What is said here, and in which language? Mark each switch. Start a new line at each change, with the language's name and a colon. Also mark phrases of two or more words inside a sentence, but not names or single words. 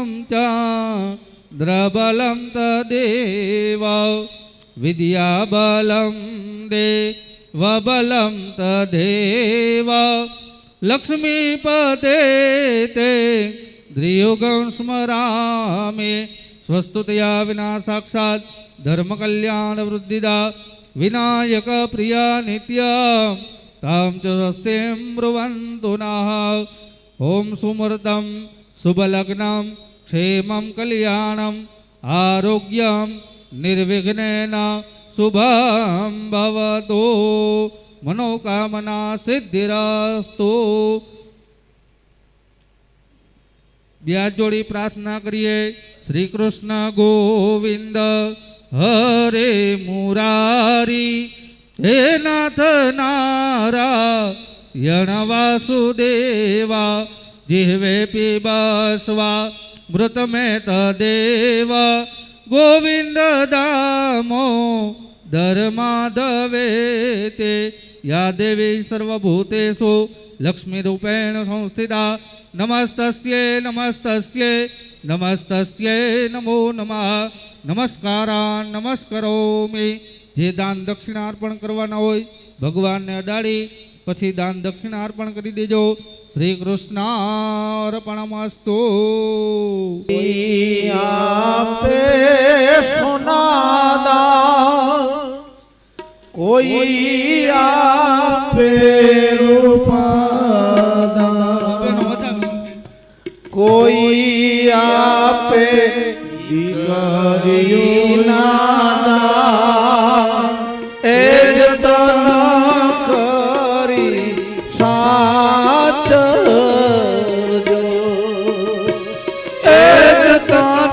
Sanskrit: च द्रबलं तदेव विद्याबलं देवबलं तदेव लक्ष्मीपते ते द्रियुगं स्मरामि स्वस्तुतया विना साक्षात् धर्म कल्याण वृद्धिदा विनायक प्रिया नित्य तां च स्वस्तिं ब्रुवन्तु नः। ओम सुमृतं शुभलग्नं क्षेमं कल्याणम् आरोग्यं निर्विघ्नेन शुभं भवतु मनोकामना सिद्धिरस्तु।
Gujarati: બ્યાજ જોડી પ્રાર્થના કરીએ।
Sanskrit: श्री कृष्ण गोविंद हरे मुरारी हे नाथ नारायण वासुदेवा जिह्वे पिबस्वा मृत में तदेव गोविंद दामो धर्माधवेते या देवी सर्वभूतेषु लक्ष्मी रूपेण संस्थिता नमस्तस्यै नमस्तस्यै नमस्तस्यै नमो नमः। नमस्कारान् नमस्करोमि।
Gujarati: જે દાન દક્ષિણા અર્પણ કરવાના હોય ભગવાન ને અડાડી પછી દાન દક્ષિણા અર્પણ કરી દેજો।
Sanskrit: श्री कृष्णार्पणमस्तु।
Gujarati: આપે સોના દાન કોઈ આપે રૂપા દાન કોઈ આપે દીકરીના દાન એજ તન કરી સાચજો એજ તન